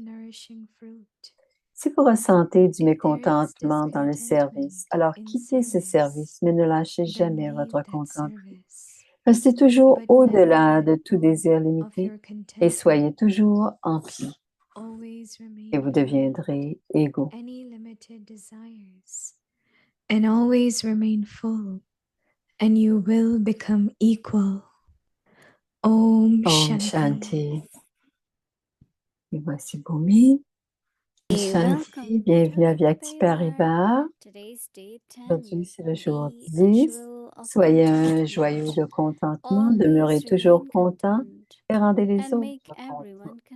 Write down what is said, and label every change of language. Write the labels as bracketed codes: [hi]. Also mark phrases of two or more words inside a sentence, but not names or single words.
[fr] Si vous ressentez du mécontentement dans le service, alors quittez ce service, mais ne lâchez jamais votre contentement. Restez toujours au-delà de tout désir limité et soyez toujours empli. Et vous deviendrez égaux. [en] And always remain full, and you will become equal. [sa] Om Shanti. [fr] Shanti. Et voici Bhumi. Shanti, bienvenue à Vyakti Paribas. Aujourd'hui, c'est le jour 10. Soyez un joyau de contentement, demeurez toujours content et rendez les autres contents.